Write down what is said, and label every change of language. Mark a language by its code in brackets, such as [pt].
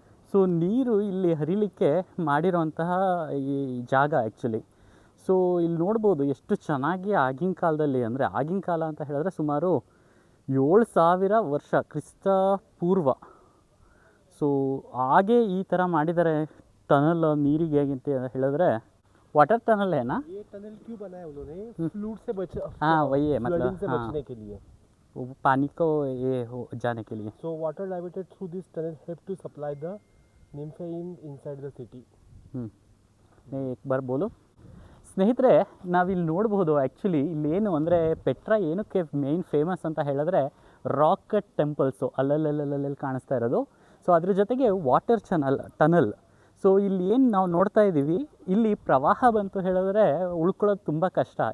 [kn] So ನೀರು ಇಲ್ಲಿ ಹರಿಲಿಕ್ಕೆ ಮಾಡಿರೋಂತಹ ಈ ಜಾಗ ಆ್ಯಕ್ಚುಲಿ. ಸೊ ಇಲ್ಲಿ ನೋಡ್ಬೋದು ಎಷ್ಟು ಚೆನ್ನಾಗಿ ಆಗಿನ ಕಾಲದಲ್ಲಿ, ಅಂದರೆ ಆಗಿನ ಕಾಲ ಅಂತ ಹೇಳಿದ್ರೆ ಸುಮಾರು 7000 ವರ್ಷ ಕ್ರಿಸ್ತ ಪೂರ್ವ. ಸೊ ಹಾಗೆ ಈ ಥರ ಮಾಡಿದ್ದಾರೆ ಟನಲ್ ನೀರಿಗೆ ಅಂತ ಹೇಳಿದ್ರೆ. [hi] वाटर टनल है ना? ये टनल क्यों बनाया उन्होंने? फ्लूड से हाँ वही है, मतलब से हाँ, बचने के लिए, वो पानी को ये हो जाने के लिए. [en] so water diverted through this tunnel help to supply the Nymphaeum inside the city. [hi] ನೀವು एक बार बोलो. [kn] ಸ್ನೇಹಿತರೆ, ನಾವಿಲ್ಲಿ ನೋಡ್ಬೋದು ಆ್ಯಕ್ಚುಲಿ ಇಲ್ಲೇನು ಅಂದರೆ ಪೆಟ್ರಾ ಏನಕ್ಕೆ ಮೇಯ್ನ್ ಫೇಮಸ್ ಅಂತ ಹೇಳಿದ್ರೆ ರಾಕ್ ಕಟ್ ಟೆಂಪಲ್ಸು ಅಲ್ಲಲ್ಲಿ ಕಾಣಿಸ್ತಾ ಇರೋದು. ಸೊ ಅದ್ರ ಜೊತೆಗೆ ವಾಟರ್ ಟನಲ್. ಸೊ ಇಲ್ಲಿ ಏನು ನಾವು ನೋಡ್ತಾ ಇದ್ದೀವಿ, ಇಲ್ಲಿ ಪ್ರವಾಹ ಬಂತು ಹೇಳಿದ್ರೆ ಉಳ್ಕೊಳ್ಳೋದು ತುಂಬ ಕಷ್ಟ.